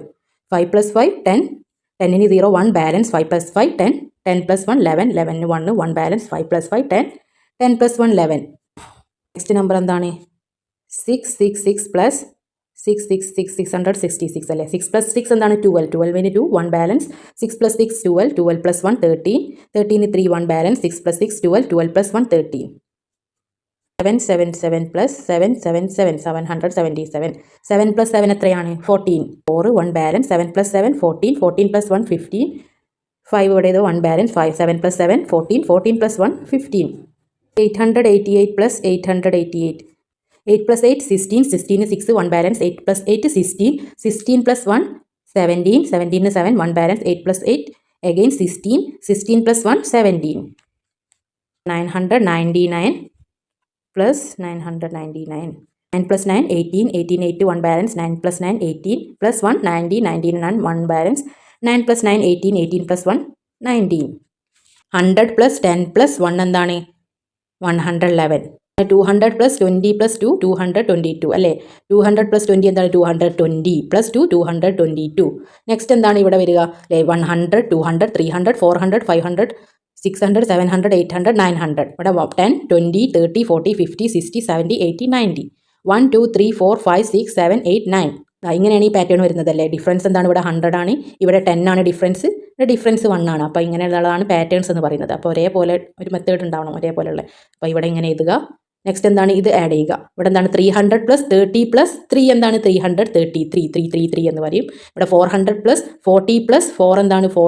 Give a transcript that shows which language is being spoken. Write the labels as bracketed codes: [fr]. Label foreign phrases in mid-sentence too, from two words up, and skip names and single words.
[ml] 5 + 5 10, 10 0 1 ബാലൻസ്. 5 + 5 10, 10 + 1 11, 11 1 1 ബാലൻസ്. 5 + 5 10, 10 + 1 11. നെക്സ്റ്റ് നമ്പർ എന്താണ്? 666 plus 666 666 അല്ലേ 6 plus 6 എന്താണ് 12 12 2 1 ബാലൻസ് 6 plus 6 12 12 plus 1 13 13 3 1 ബാലൻസ് 6 plus 6 12 12 plus 1 13 777 plus 777 777 7 plus 7 എത്രയാണ് 14 4 1 ബാലൻസ് 7 plus 7 14 14 plus 1 15 5 ഇവിടെ ഇത് 1 ബാലൻസ് 5 7 plus 7 14 14 plus 1 15 888 plus 888 8 plus 8 16 16 6 1 balance 8 plus 8 16 16 plus 1 17 17 7 1 balance 8 plus 8 again 16 16 plus 1 17 999 plus 999 9 plus 9 18 18 8 1 balance 9 plus 9 18 plus 1 90 99 1 balance 9 plus 9 18 18 plus 1 19 100 plus 10 plus 1 എന്താണ് 111 200 plus 20 plus 2 222 അല്ലേ 200 plus 20 എന്താണ് 220 plus 2 222 നെക്സ്റ്റ് എന്താണ് ഇവിടെ വരിക അല്ലേ 100 200 300 400 500 600 700 800 900 ഇവിടെ 10 20 30 40 50 60 70 80 90 1 2 3 4 5 6 7 8 9 ഇങ്ങനെയാണ് ഈ പാറ്റേൺ വരുന്നത് അല്ലേ ഡിഫറൻസ് എന്താണ് ഇവിടെ 100 ആണ് ഇവിടെ 10 ആണ് ഡിഫറൻസ് ഡിഫറൻസ് 1 ആണ് അപ്പോൾ ഇങ്ങനെയുള്ളതാണ് പാറ്റേൺസ് എന്ന് പറയുന്നത് അപ്പോൾ ഒരേപോലെ ഒരു മെത്തേഡ് ഉണ്ടാവണം ഒരേപോലെയുള്ള അപ്പോൾ ഇവിടെ ഇങ്ങനെ എഴുതുക നെക്സ്റ്റ് എന്താണ് ഇത് ആഡ് ചെയ്യുക ഇവിടെ എന്താണ് 300 plus 30 plus 3 എന്താണ് 333 333 എന്ന് പറയും ഇവിടെ 400 plus 40 plus 4 എന്താണ്